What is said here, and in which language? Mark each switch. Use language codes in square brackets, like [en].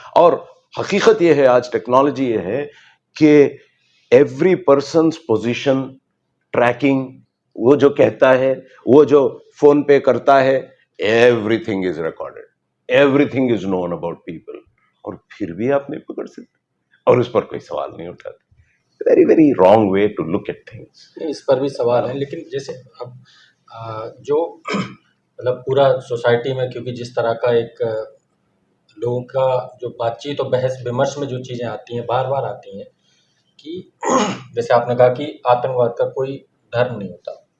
[ur] اور حقیقت یہ ہے, آج ٹیکنالوجی یہ ہے کہ [en] every person's position tracking, [ur] وہ جو کہتا ہے, وہ جو فون پے کرتا ہے, [en] Everything is recorded, everything is known about people. [ur] اور پھر بھی آپ نہیں پکڑ سکتے, اور اس پر کوئی سوال نہیں اٹھاتے. [en] Very very wrong way to look at things. [ur] اس پر بھی سوال ہے, لیکن جیسے اب جو مطلب پورا سوسائٹی میں, کیونکہ جس طرح کا ایک لوگوں کا جو بات چیت اور بحث ومرش میں جو چیزیں آتی ہیں, بار بار آتی ہیں, کہ جیسے آپ نے کہا کہ آتنکواد کا کوئی دھرم نہیں ہوتا.